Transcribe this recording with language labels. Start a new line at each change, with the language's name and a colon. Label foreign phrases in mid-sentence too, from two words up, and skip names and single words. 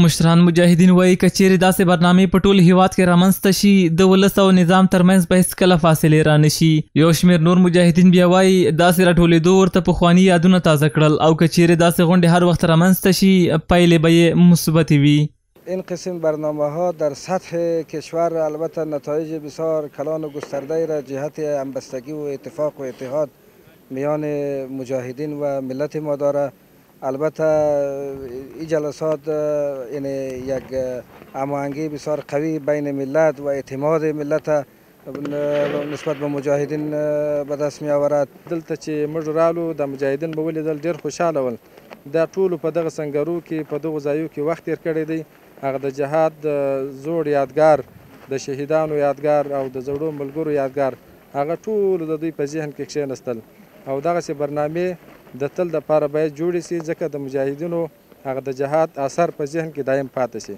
Pashto: مشران مجاهدین وایي که چیرې داسې برنامې په ټول هیواد کې رامنځته شي د ولس او نظام ترمنځ به هېڅکله فاصلې رانشي. یو شمېر نور مجاهدین بیا وایي داسې راټولېدو ورته پخواني یادونه تازه کړل او که چیرې داسې غونډې هر وخت رامنځته شي پایلې به یې مثبتې وي.
Persian: این قسم برنامه ها در سطح کشور البته نتایج بسیار کلان و گسترده را جهت همبستگی و اتفاق و اتحاد میان مجاهدین و ملت ما داره. البته این جلسات این یک هماهنگی بسیار قوی بین ملت و اعتماد ملت نسبت به مجاهدین به دست می آورد.
Pashto: دلته چې موږ رالو د مجاهدین به ولیدل ډېر خوشحاله ول. دا ټولو په دغه سنګرو کې په دغو ځایو کې وخت تېر کړی دی. هغه د جهاد د زوړ یادګار، د شهیدانو یادګار او د زړو ملګرو یادګار هغه ټول د دوی په ذهن کې کښېنستل او دغسې برنامې د تل دپاره باید جوړې سي، ځکه د مجاهدینو هغه د جهاد اثر په ذهن کې دایم پاتې شي.